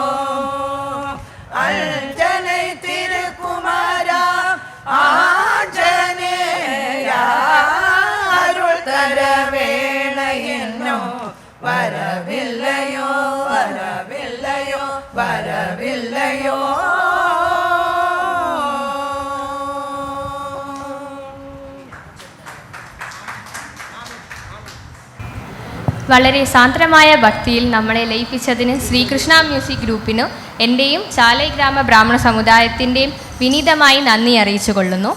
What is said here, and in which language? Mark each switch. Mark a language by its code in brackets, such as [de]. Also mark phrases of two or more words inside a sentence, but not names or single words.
[ta] அஞ்சனை திருக்குமாரா ஆஞ்சநேயா அருள் தர வேளை இன்னும் வரவில்லையோ வரவில்லையோ வரவில்லையோ [ml] വളരെ സാന്ദ്രമായ ഭക്തിയിൽ നമ്മളെ ലയിപ്പിച്ചതിന് ശ്രീകൃഷ്ണ മ്യൂസിക് ഗ്രൂപ്പിനും എൻ്റെയും ചാലൈ ഗ്രാമ ബ്രാഹ്മണ സമുദായത്തിൻ്റെയും വിനീതമായി നന്ദി അറിയിച്ചു കൊള്ളുന്നു.